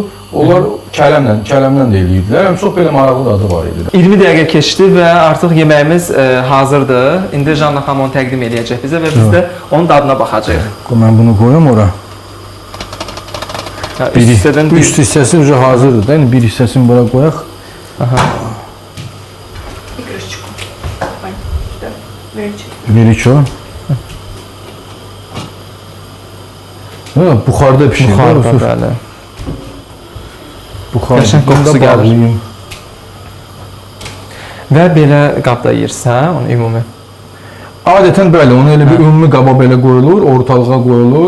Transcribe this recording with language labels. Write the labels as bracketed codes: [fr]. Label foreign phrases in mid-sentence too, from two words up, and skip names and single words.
[az] Onlar kələmlə də eləyirdilər. Çox belə maraqlı dadı var idi. 20 dəqiqə keçdi və artıq yeməyimiz hazırdır. İndi Janna xanım onu təqdim edəcək bizə və biz də onun dadına baxacağıq. Mən bunu qoyum ora. Üst hissəsi уже hazırdır da. Bir hissəsini bura qoyaq. [ru] И крышечку. Сюда, веревочек. [az] Veririk o. Buxarda pişir. Buxarda, bəli. Qəşəng qoxusu gəlir. Və belə qabda yeyirsən, onu ümumi. Adətən bəli, onu elə bir ümumi qaba belə qoyulur, ortalığa qoyulur.